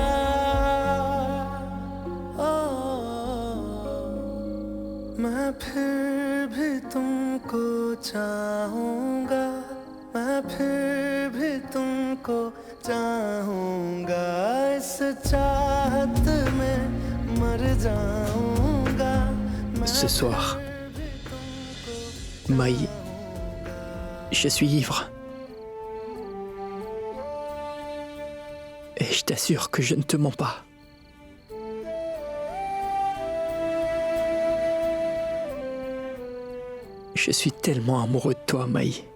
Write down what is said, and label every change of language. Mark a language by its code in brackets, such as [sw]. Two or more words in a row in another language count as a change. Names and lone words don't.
[hi] मैं फिर भी तुमको चाहूंगा मैं फिर भी तुमको चाहूंगा इस चाहत में मर जाऊंगा [fr] Ce soir, Mai, je suis ivre. Et je t'assure que je ne te mens pas. Je suis tellement amoureux de toi, Mai.